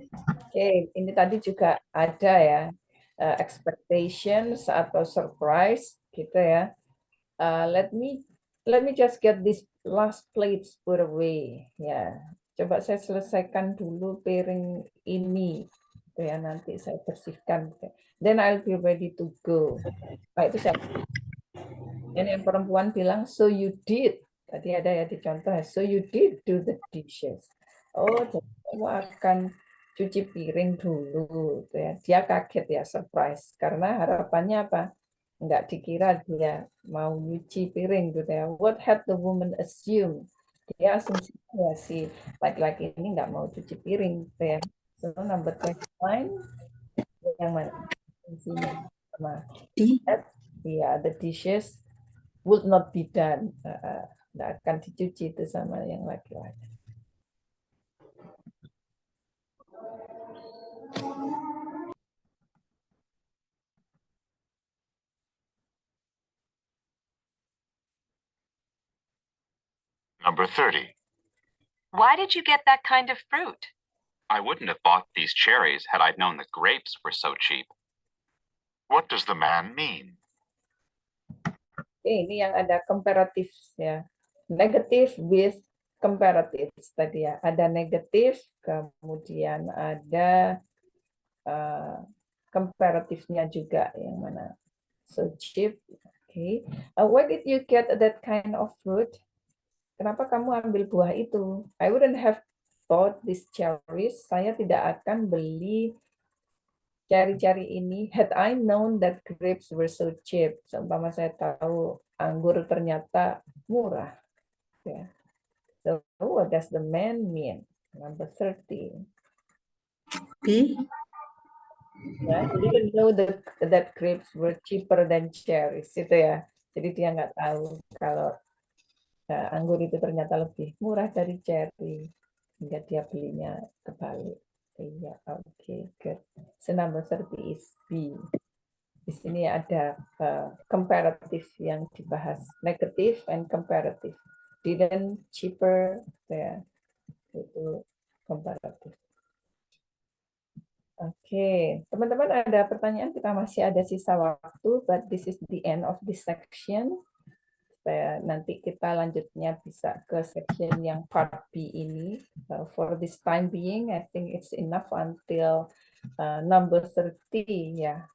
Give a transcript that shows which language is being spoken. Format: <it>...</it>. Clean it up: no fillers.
<id>Oke, ini tadi juga ada ya expectations atau surprise gitu ya.</id> <en>Let me just get these last plates put away.</en> <id>Ya, coba saya selesaikan dulu piring ini. Gitu ya, nanti saya bersihkan.</id> <en>Then I'll be ready to go.</en> <id>Nah, itu saya. Dan yang perempuan bilang,</id> <en>so you did.</en> <id>Tadi ada ya di contoh,</id> <en>so you did do the dishes.</en> <id>Oh, jadi kamu akan cuci piring dulu. Gitu ya. Dia kaget ya, surprise. Karena harapannya apa? Nggak dikira dia mau nyuci piring. Gitu ya.</id> <en>What had the woman assumed?</en> <id>Dia asumsi ya si laki-laki ini nggak mau cuci piring. Gitu ya.</id> <en>So, number 29,</en> <id>yang mana? Isinya sama.</id> <en>Ya, the dishes would not be done.</en> <id>Nggak akan dicuci itu sama yang laki-laki.</id> <en>Number 30. Why did you get that kind of fruit? I wouldn't have bought these cherries had I known the grapes were so cheap. What does the man mean?</en> <id>Ini yang ada comparative ya. Negative with comparative tadi ya. Ada negatif, kemudian ada comparative-nya juga yang mana.</id> <en>So cheap. Okay. Why did you get that kind of fruit?</en> <id>Kenapa kamu ambil buah itu?</id> <en>I wouldn't have bought these cherries.</en> <id>Saya tidak akan beli cherry-cherry ini.</id> <en>Had I known that grapes were so cheap.</en> <id>Seumpama saya tahu anggur ternyata murah.</id> <en>Yeah. So what does the man mean? Number 30. B. Yeah, he didn't know that grapes were cheaper than cherries.</en> <id>Itu ya. Jadi dia nggak tahu kalau anggur itu ternyata lebih murah dari cherry, hingga dia belinya kebalik.</id> <en>Iya, oke, good. So number 30 is B.</en> <id>Di sini ada comparative yang dibahas,</id> <en>negative and comparative.</en> <id>Didn't, cheaper, ya, itu comparative. Oke, teman-teman ada pertanyaan? Kita masih ada sisa waktu,</id> <en>but this is the end of this section.</en> <id>Supaya nanti kita lanjutnya bisa ke section yang part B ini.</id> <en>For this time being, I think it's enough until number 30 ya.</en>